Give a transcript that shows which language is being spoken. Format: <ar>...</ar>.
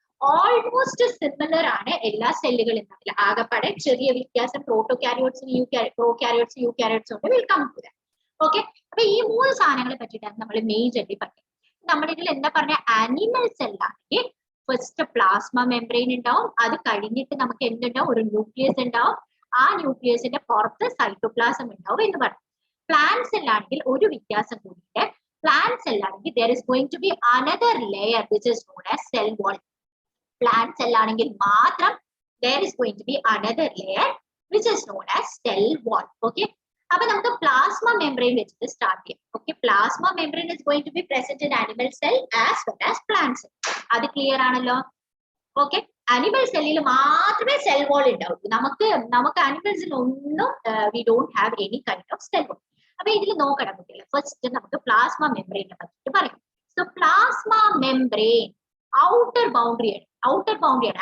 <ml>Almost similar ആണ് എല്ലാ സെല്ലുകളും തമ്മിൽ. ആകെപ്പാടെ ചെറിയ വ്യത്യാസം പ്രോട്ടോകാരിയോട്സും യൂകാരിയോട്സും ഉണ്ട്.</ml> <en>Welcome to that.</en> <ml>ഓക്കെ, അപ്പൊ ഈ മൂന്ന് സാധനങ്ങളെ പറ്റിയിട്ടാണ് നമ്മൾ മേജർലി പറയുന്നത്. നമ്മുടെ ഇതിൽ എന്താ പറഞ്ഞ ആനിമൽ സെല്ലാണെങ്കിൽ ഫസ്റ്റ് പ്ലാസ്മ മെംബ്രെയിൻ ഉണ്ടാവും. അത് കഴിഞ്ഞിട്ട് നമുക്ക് എന്തുണ്ടാവും? ഒരു ന്യൂക്ലിയസ് ഉണ്ടാവും. ആ ന്യൂക്ലിയസിന്റെ പുറത്ത് സൈറ്റോപ്ലാസം ഉണ്ടാവും എന്ന് പറഞ്ഞു. പ്ലാന്റ് സെല്ലാണെങ്കിൽ ഒരു വ്യത്യാസം കൂടിയിട്ട്, plant സെല്ലാണെങ്കിൽ</ml> <en>there is going to be another layer which is known as cell wall.</en> <ml>Plant സെല്ലാണെങ്കിൽ മാത്രം</ml> <en>there is going to be another layer which is known as cell wall.</en> <ml>Okay, അപ്പൊ നമുക്ക് plasma membrane വെച്ചിട്ട് start ചെയ്യാം.</ml> <en>Okay, plasma membrane is going to be present in animal cell as well as plant cell.</en> <ml>അത് clear ആണല്ലോ? Okay, animal സെല്ലിൽ മാത്രമേ cell wall ഉണ്ടാവൂ. നമുക്ക് അനിമൽസിൽ ഒന്നും</ml> <en>We don't have any kind of cell wall.</en> <ml>അപ്പൊ ഇതിൽ നോക്കണം കുട്ടികളെ. ഫസ്റ്റ് നമുക്ക് പ്ലാസ്മ മെംബ്രെയിനെ പറ്റിയിട്ട് പറയാം. So plasma membrane outer ബൗണ്ടറിയാണ്.</ml>